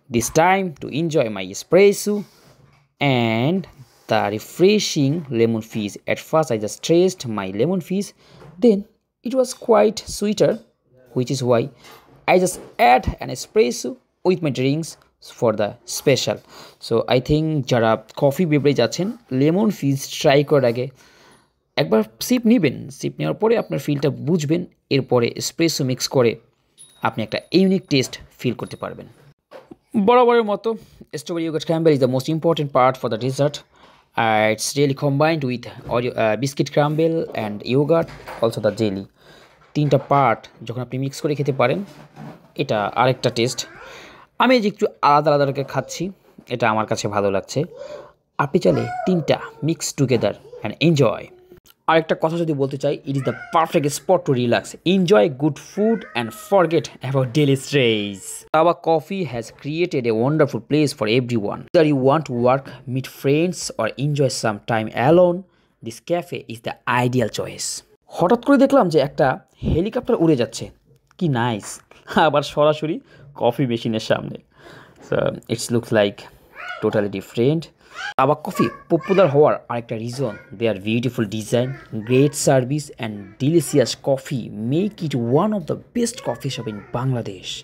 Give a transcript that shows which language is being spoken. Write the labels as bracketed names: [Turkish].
[English] This time to enjoy my espresso and the refreshing lemon fizz. At first I just tasted my lemon fizz, then it was quite sweeter, which is why I just add an espresso with my drinks for the special. So I think [Bangla] যারা coffee beverage আছেন, lemon ফিজ try করার আগে একবার sheep নেবেন। Sheep নেওয়ার পরে আপনার ফিলটা বুঝবেন, এরপরে এসপ্রেসো মিক্স করে আপনি একটা ইউনিক টেস্ট ফিল করতে পারবেন। বরাবরের মতো [English] Strawberry yogurt crumble is the most important part for the dessert. It's really combined with biscuit crumble and yogurt, also the jelly. [Bangla] তিনটা পার্ট যখন আপনি মিক্স করে খেতে পারেন, এটা আরেকটা টেস্ট। আমি যে একটু আলাদা আলাদা করে খাচ্ছি, এটা আমার কাছে ভালো লাগছে। আপনি চাইলে তিনটা [English] Mix together and enjoy. [Bangla] আরেকটা কথা যদি বলতে চাই, [English] It is the perfect spot to relax, enjoy good food and forget about daily stress. Tabak Coffee has created a wonderful place for everyone. Whether you want to work, meet friends or enjoy some time alone, this cafe is the ideal choice. [Bangla] হঠাৎ করে দেখলাম যে একটা helicopter উড়ে যাচ্ছে, কি nice, আবার সরাসরি কফি মেশিনের সামনে। [English] So it's looks like totally different. Tabak Coffee popular [Bangla] হওয়ার আরেকটা [English] Reason, their beautiful design, great service and delicious coffee make it one of the best coffee shop in Bangladesh.